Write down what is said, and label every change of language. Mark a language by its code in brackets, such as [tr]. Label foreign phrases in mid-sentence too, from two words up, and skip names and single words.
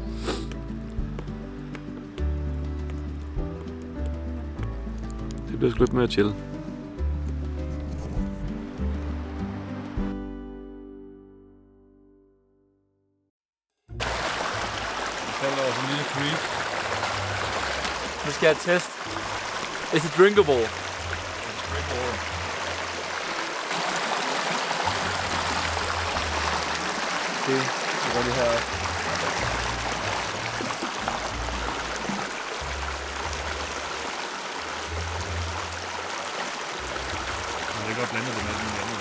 [da] Det bliver sgu lidt mere chill. En lille creek. Nu skal jeg teste. [en] Is it drinkable? It's drinkable. [da] Okay, jeg går lige her. Jeg kan godt blande det med den anden.